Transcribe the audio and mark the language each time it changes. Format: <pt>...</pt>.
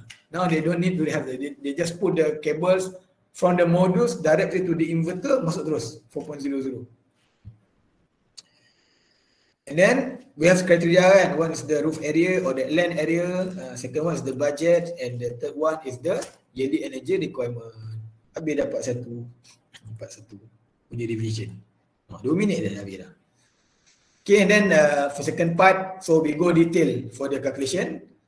<en>Now they don't need to have that. They just put the cables from the modules directly to the inverter,</en> <ms>masuk terus 4.00.</ms> <en>And then we have criteria kan. One is the roof area or the land area. Second one is the budget, and the third one is the yearly energy requirement.</en> <ms>Habis dapat satu punya division. 2 minit dah habis dah.</ms> <en>Okay, and then for second part, so we go detail for the calculation.</en>